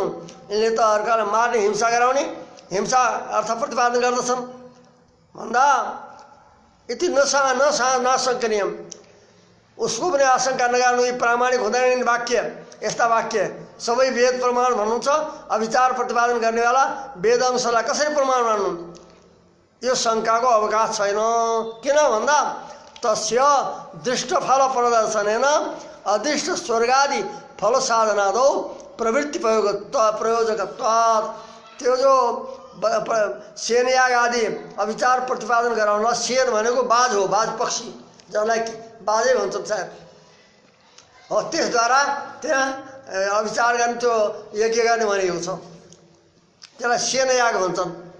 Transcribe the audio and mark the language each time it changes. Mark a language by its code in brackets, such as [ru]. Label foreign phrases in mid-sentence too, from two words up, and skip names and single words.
[ne] यिनले त अर्कालाई मार्ने, हिंसा गराउने, हिंसा अर्थ प्रतिपादन गर्दछन् भन्दा यति नशङ्कनीय, उसको पनि आशंका नगर्नु। यी प्रामाणिक हुँदैन वाक्य, यस्ता वाक्य सबै वेद प्रमाण भन्नुहुन्छ। अभिचार प्रतिपादन गर्नेवाला वेद अंशलाई कसरी प्रमाण मान्नु? यो शङ्काको अवकाश छैन। किन भन्दा [sa] तस्य दृष्टफल प्रदर्शनेन अदृष्ट स्वर्गादि फल साधनादौ प्रवृत्ति प्रयोजकत्वात्। [ne] त्यो जो सेनयाग आदि अभिचार प्रतिपादन गराउन, सेन भनेको बाज हो, बाज पक्षी, जसलाई बाजै भन्छन् सायद हो, त्यसद्वारा त्यहाँ अभिचार गर्ने त्यो यज्ञ गर्ने भनेको छ, त्यसलाई सेनयाग भन्छन्।